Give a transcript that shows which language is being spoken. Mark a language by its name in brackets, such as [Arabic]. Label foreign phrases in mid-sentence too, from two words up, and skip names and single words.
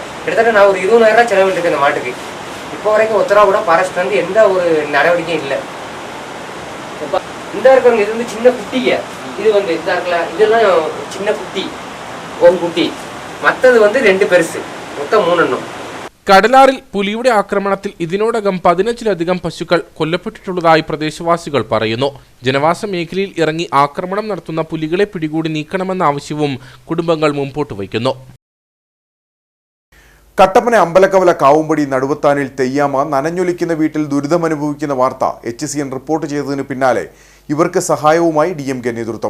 [Tamil] கிட்டத்தட்ட நான் ஒரு 20,000 ரூபா செலவிட்டுருக்கேன் இந்த மாட்டுக்கு. இப்போ வரைக்கும் 1 ரூபா கூட ஃபாரஸ்ட் வந்து எந்த ஒரு நடவடிக்கையும் இல்லை. இப்போ இந்த இருக்கிறவங்க இது வந்து சின்ன குட்டிங்க, இது வந்து இதாக இருக்கல, இதெல்லாம் சின்ன குட்டி, ஒரு குட்டி, மற்றது வந்து 2 பெருசு, மொத்தம் 3 எண்ணம். [Malayalam] കടലാറിൽ പുലിയുടെ ആക്രമണത്തിൽ ഇതിനോടകം 15-ലധികം പശുക്കൾ കൊല്ലപ്പെട്ടിട്ടുള്ളതായി പ്രദേശവാസികൾ പറയുന്നു. ജനവാസ മേഖലയിൽ ഇറങ്ങി ആക്രമണം നടത്തുന്ന പുലികളെ പിടികൂടി നീക്കണമെന്ന ആവശ്യവും കുടുംബങ്ങൾ മുമ്പോട്ട് വയ്ക്കുന്നു. കട്ടപ്പന അമ്പലക്കവല കാവുമ്പടി നടുവത്താനിൽ തെയ്യാമ നനഞ്ഞൊലിക്കുന്ന വീട്ടിൽ ദുരിതമനുഭവിക്കുന്ന വാർത്ത HCN റിപ്പോർട്ട് ചെയ്തതിനു പിന്നാലെ ഇവർക്ക് സഹായവുമായി DMK നേതൃത്വം.